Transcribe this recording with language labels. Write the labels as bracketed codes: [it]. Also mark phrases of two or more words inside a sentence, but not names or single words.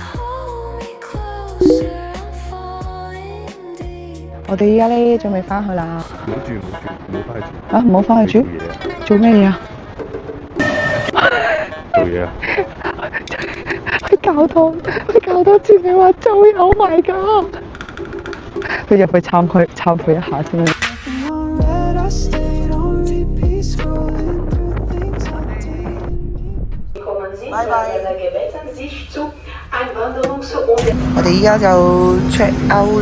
[yue] 我哋依家咧準備翻去啦。唔好住，唔好翻去住。啊，唔好翻去住？做咩嘢啊？做嘢啊！喺教堂前面話做嘢 ， [en] Oh my god！ [yue] 佢入去懺悔一下先。拜拜。我哋依家就 [en] check out [yue] 啦。